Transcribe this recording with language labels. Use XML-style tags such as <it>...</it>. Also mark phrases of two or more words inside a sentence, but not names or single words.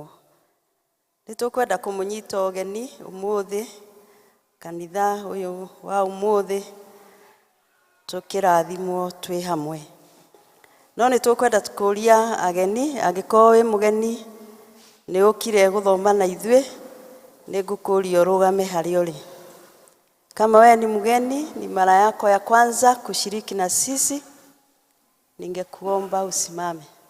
<ki>Nĩtũkwenda kũmũnyita ũgeni ũmũthĩ kanitha ũyũ wa ũmũthĩ tũkĩrathimwo twĩ hamwe. No nĩtũkwenda kũria ageni, angĩkorwo wĩ mũgeni nĩ ũkire gũthoma na ithuĩ, nĩngũkũria ũrũgame harĩa ũrĩ.</ki> <sw>Kama wewe ni mgeni, ni mara yako ya kwanza kushiriki na sisi, ningekuomba usimame.</sw>